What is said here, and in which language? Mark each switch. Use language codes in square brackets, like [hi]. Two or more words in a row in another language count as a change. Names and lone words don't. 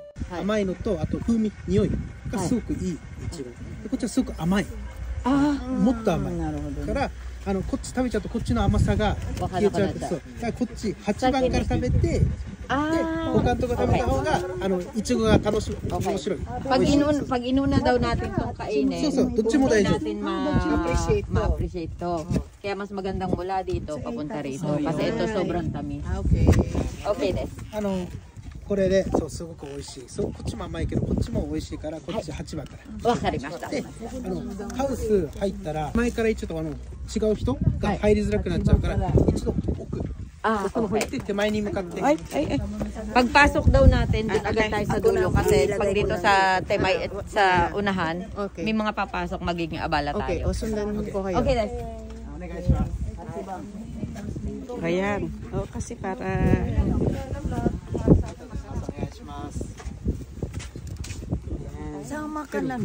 [ja] 甘いのと、あと風味、匂いがすごくいいイチゴ。でこっちはすごく甘い。もっと甘い。だからこっち食べちゃうとこっちの甘さが消えちゃう。そう。だからこっち8番から食べて、で他のとこ食べた方がイチゴが楽しい、面白い。 [tl] Pag inuna daw natin tong kainin, [ja] そうそう、どっちも大丈夫。 [tl] natin ma-appreciate to. Kaya mas magandang mula dito papunta rito kasi ito sobrang tamis. [ja] Okayです。これでそうすごく美味しい。そうこっちも甘いけどこっちも美味しいからこっち8番から。わかりました。でハウス入ったら前からちょっと違う人が入りづらくなっちゃうから一度奥の方行って手前に向かって。 [tl] Pagpasok daw natin, dito agad tayo sa dulo kasi pag dito sa Temay at sa unahan, may mga papasok magiging abala tayo. Okay, sundan ko kayo. [en] Okay, that's. [tl] Ayan. Kasi para... Sama ka na.